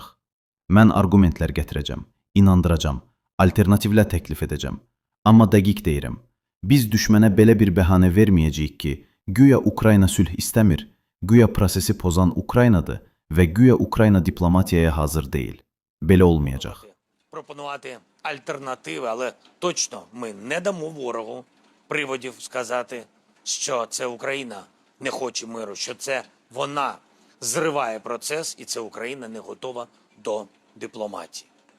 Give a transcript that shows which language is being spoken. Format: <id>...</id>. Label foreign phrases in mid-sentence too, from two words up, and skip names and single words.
<az>Mən argumentlər gətirəcəm, inandıracam, alternativlər təklif edəcəm. Amma dəqiq deyirəm, biz düşmənə belə bir bəhanə verməyəcəyik ki, güya Ukrayna sülh istəmir, güya prosesi pozan Ukraynadır və güya Ukrayna diplomatiyaya hazır deyil. Belə olmayacaq.</az> <uk>Пропонувати альтернативи, але точно ми не дамо ворогу приводів сказати, що це Україна не хоче миру, що це вона зриває процес і це Україна не готова до дипломатії.</uk>